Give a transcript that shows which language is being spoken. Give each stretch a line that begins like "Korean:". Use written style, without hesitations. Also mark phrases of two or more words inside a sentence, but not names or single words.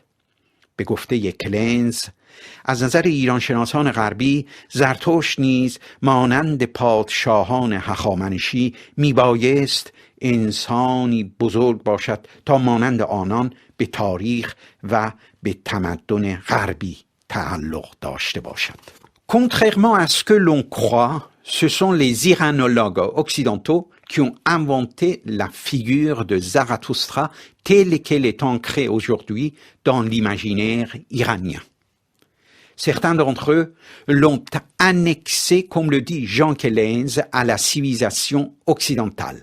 Persian: به گفته کلنز، از نظر ایرانشناسان غربی زرتشت نیز مانند پادشاهان هخامنشی میبایست انسانی بزرگ باشد تا مانند آنان به تاریخ و به تمدن غربی تعلق داشته باشد.
French: Contrairement à ce que l'on croit, ce sont les iranologues occidentaux qui ont inventé la figure de Zarathustra telle qu'elle est ancrée aujourd'hui dans l'imaginaire iranien. Certains d'entre eux l'ont annexé, comme le dit Jan Kellens, à la civilisation occidentale.